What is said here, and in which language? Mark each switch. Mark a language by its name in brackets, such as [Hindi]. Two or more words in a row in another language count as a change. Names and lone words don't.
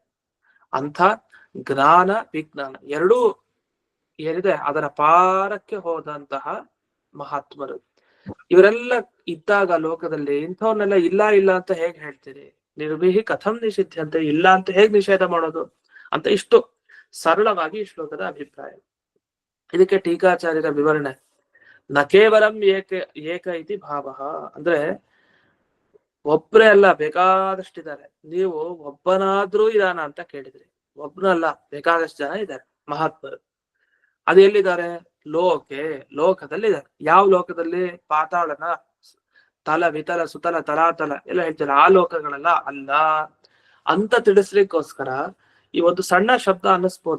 [Kannada] ಅಂಥ ಜ್ಞಾನ ವಿಜ್ಞಾನ ಎರಡೂ ಏನಿದೆ ಅದರ ಪಾರಕ್ಕೆ ಹೋದಂತಹ ಮಹಾತ್ಮರು. ಇವರೆಲ್ಲ ಇದ್ದಾಗ ಲೋಕದಲ್ಲಿ ಇಂಥವನ್ನೆಲ್ಲ ಇಲ್ಲ ಅಂತ ಹೇಗ್ ಹೇಳ್ತೀರಿ? [Sanskrit] ನಿರ್ಭೀಹಿ ಕಥಂ ನಿಷಿದ್ಧಂತೆ, [Kannada] ಇಲ್ಲ ಅಂತ ಹೇಗ್ ನಿಷೇಧ ಮಾಡೋದು ಅಂತ ಇಷ್ಟು ಸರಳವಾಗಿ ಈ ಶ್ಲೋಕದ ಅಭಿಪ್ರಾಯ. ಇದಕ್ಕೆ ಟೀಕಾಚಾರ್ಯರ ವಿವರಣೆ, [Sanskrit] ನ ಕೇವಲಂ ಏಕ ಇತಿ ಭಾವ, [Kannada] ಅಂದ್ರೆ ಒಬ್ರೇ ಅಲ್ಲ, ಬೇಕಾದಷ್ಟಿದ್ದಾರೆ. ನೀವು ಒಬ್ಬನಾದ್ರೂ ಇದಾನ ಅಂತ ಕೇಳಿದ್ರಿ, ಒಬ್ನಲ್ಲ, ಬೇಕಾದಷ್ಟು ಜನ ಇದ್ದಾರೆ ಮಹಾತ್ಮರು. ಅದು ಎಲ್ಲಿದ್ದಾರೆ? ಲೋಕದಲ್ಲಿದ್ದಾರೆ. ಯಾವ ಲೋಕದಲ್ಲಿ? ಪಾತಾಳನ, ತಲ ವಿತಲ ಸುತಲ ತಲಾತಲ ಎಲ್ಲ ಹೇಳ್ತಾರೆ, ಆ ಲೋಕಗಳೆಲ್ಲ ಅಲ್ಲ ಅಂತ ತಿಳಿಸ್ಲಿಕ್ಕೋಸ್ಕರ ಈ ಒಂದು ಸಣ್ಣ ಶಬ್ದ ಅನ್ನಿಸ್ಬೋದು.